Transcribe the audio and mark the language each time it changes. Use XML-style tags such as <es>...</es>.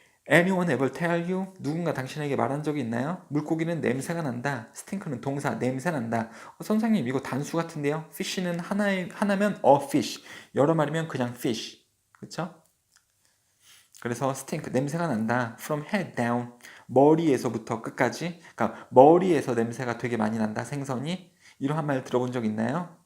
<en>Anyone ever tell you?</en> <ko>누군가 당신에게 말한 적이 있나요? 물고기는 냄새가 난다. 스팅크는 동사, 냄새 난다. 선생님 이거 단수 같은데요? fish는 하나면 a fish, 여러 마리면 그냥 fish. 그렇죠? 그래서 스팅크, 냄새가 난다.</ko> <en>From head down,</en> <ko>머리에서부터 끝까지. 그러니까 머리에서 냄새가 되게 많이 난다. 생선이. 이러한 말 들어본 적 있나요?</ko>